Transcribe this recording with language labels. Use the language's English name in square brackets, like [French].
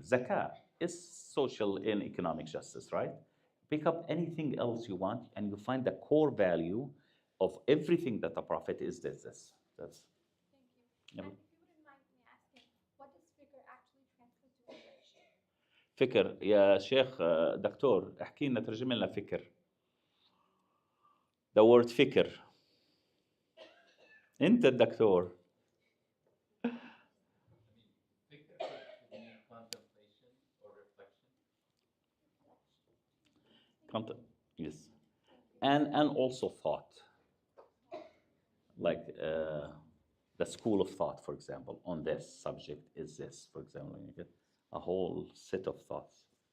[English] Zakah is social and economic justice, right? Pick up anything else you want, and you find the core value of everything that the Prophet is this. That's Thank you. yeah. And if you wouldn't mind me asking, what does Fikr actually translate to English? [Arabic] فكر يا شيخ دكتور احكي لنا ترجم لنا فكر. [English] The word فكر. [Arabic] انت الدكتور. [English] Cont- yes. And also thought, like the school of thought, for example, on this subject is this, for example, you get a whole set of thoughts.